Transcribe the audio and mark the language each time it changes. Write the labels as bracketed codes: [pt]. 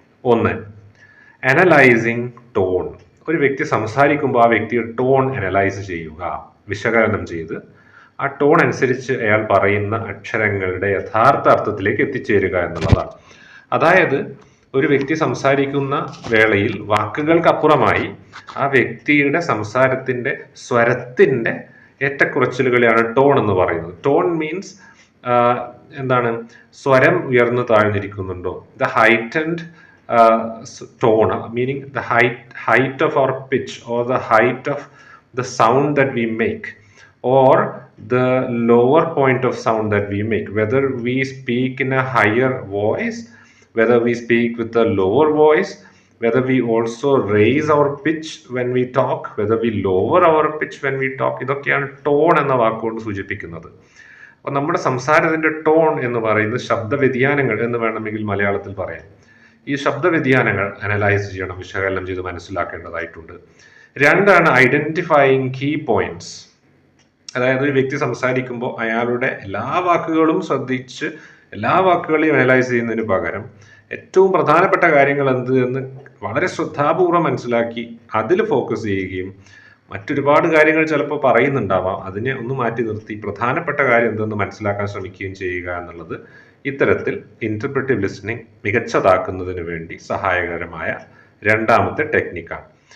[ml] 1, analysing tone. ഒരു വ്യക്തി സംസാരിക്കുമ്പോൾ ആ വ്യക്തിയുടെ ടോൺ അനലൈസ് ചെയ്യുക, വിശകലനം ചെയ്ത് ആ ടോൺ അനുസരിച്ച് അയാൾ പറയുന്ന അക്ഷരങ്ങളുടെ യഥാർത്ഥ അർത്ഥത്തിലേക്ക് എത്തിച്ചേരുക എന്നുള്ളതാണ്. അതായത് ഒരു വ്യക്തി സംസാരിക്കുന്ന വേളയിൽ വാക്കുകൾക്കപ്പുറമായി ആ വ്യക്തിയുടെ സംസാരത്തിൻ്റെ സ്വരത്തിൻ്റെ ഏറ്റക്കുറച്ചിലുകളെയാണ് ടോൺ എന്ന് പറയുന്നത്. ടോൺ മീൻസ് എന്താണ്? സ്വരം ഉയർന്നു താഴ്ന്നിരിക്കുന്നുണ്ടോ? [en] The heightened tone, meaning the height of our pitch or the height of the sound that we make, or the lower point of sound that we make, whether we speak in a higher voice, whether we speak with a lower voice, whether we also raise our pitch when we talk, whether we lower our pitch when we talk. [ml] ഇതൊക്കെയാണ് tone എന്ന വാക്കുകൊണ്ട് സൂചിപ്പിക്കുന്നത്. അപ്പോൾ നമ്മുടെ സംസാരത്തിൻ്റെ tone എന്ന് പറയുന്നത് ശബ്ദവ്യതിയാനങ്ങൾ എന്ന് വേണമെങ്കിൽ മലയാളത്തിൽ പറയാം. ഈ ശബ്ദവ്യതിയാനങ്ങൾ അനലൈസ് ചെയ്യണം, വിശകലനം ചെയ്ത് മനസ്സിലാക്കേണ്ടതായിട്ടുണ്ട്. 2, ഐഡന്റിഫൈയിങ് കീ പോയിന്റ്സ്. അതായത് ഒരു വ്യക്തി സംസാരിക്കുമ്പോൾ അയാളുടെ എല്ലാ വാക്കുകളും ശ്രദ്ധിച്ച് എല്ലാ വാക്കുകളെയും അനലൈസ് ചെയ്യുന്നതിന് പകരം ഏറ്റവും പ്രധാനപ്പെട്ട കാര്യങ്ങൾ എന്ത് എന്ന് വളരെ ശ്രദ്ധാപൂർവ്വം മനസ്സിലാക്കി അതിൽ ഫോക്കസ് ചെയ്യുകയും, മറ്റൊരുപാട് കാര്യങ്ങൾ ചിലപ്പോൾ പറയുന്നുണ്ടാവാം, അതിനെ ഒന്ന് മാറ്റി നിർത്തി പ്രധാനപ്പെട്ട കാര്യം എന്തെന്ന് മനസ്സിലാക്കാൻ ശ്രമിക്കുകയും ചെയ്യുക എന്നുള്ളത് ഇത്തരത്തിൽ ഇൻ്റർപ്രറ്റീവ് ലിസ്ണിംഗ് മികച്ചതാക്കുന്നതിന് വേണ്ടി സഹായകരമായ 2ാമത്തെ ടെക്നിക്കാണ്.